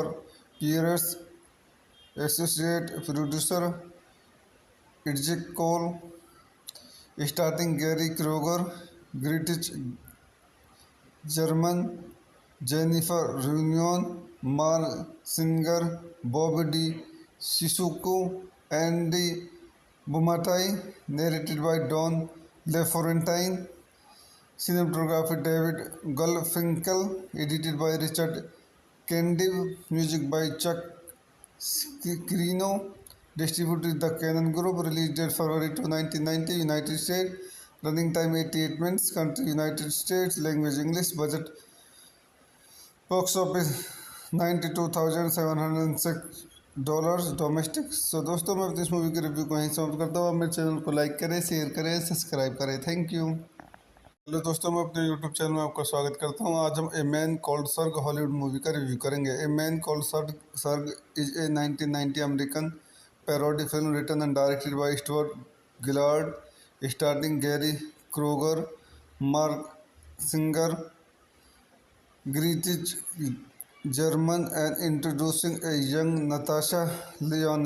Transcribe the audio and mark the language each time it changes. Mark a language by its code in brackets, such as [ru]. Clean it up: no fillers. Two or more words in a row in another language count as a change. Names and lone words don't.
[en] पियर्स, associate producer Idzik Cole, starting Gary Kroger, British German, जेनिफर रेन्योन, मार्क सिंगर, बॉबी डी सिसुको, एंडी बुमाटाई, narrated by डॉन लेफोरेंटाइन, cinematography डेविड गलफिंकल, edited by रिचर्ड कैंडिव, music by चक स्क्रीनो, distributed the Canon Group, release date February 2, 1990, United States, running time 88 minutes, country United States, language English, budget box office $92,706 डोमेस्टिक। [hi] सो दोस्तों, मैं इस मूवी के रिव्यू को यहीं समाप्त करता हूँ। आप मेरे चैनल को लाइक करें, शेयर करें, सब्सक्राइब करें। [en] thank you. [hi] हेलो दोस्तों, मैं अपने यूट्यूब चैनल में आपका स्वागत करता हूँ। आज हम ए मैन कॉल्ड सर्ग हॉलीवुड मूवी का रिव्यू करेंगे। ए मैन कॉल्ड सर्ग सर्ग [en] is a 1990 American parody film written and directed by Stuart Gillard, starting Gary Kroger, Mark Singer, Greetiz German and introducing a young Natasha Lyonne.